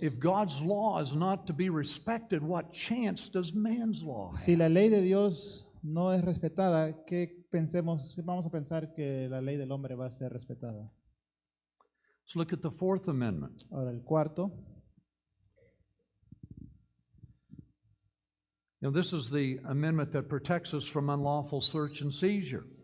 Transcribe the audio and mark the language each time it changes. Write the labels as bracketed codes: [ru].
[en] If God's law is not to be respected, what chance does man's law [es] Si [en] have? [es] la ley de Dios no es respetada, ¿qué vamos a pensar que la ley del hombre va a ser respetada? [en] Let's look at the Fourth Amendment. [es] Ahora, el cuarto, [en] This is the amendment that protects us from unlawful search and seizure.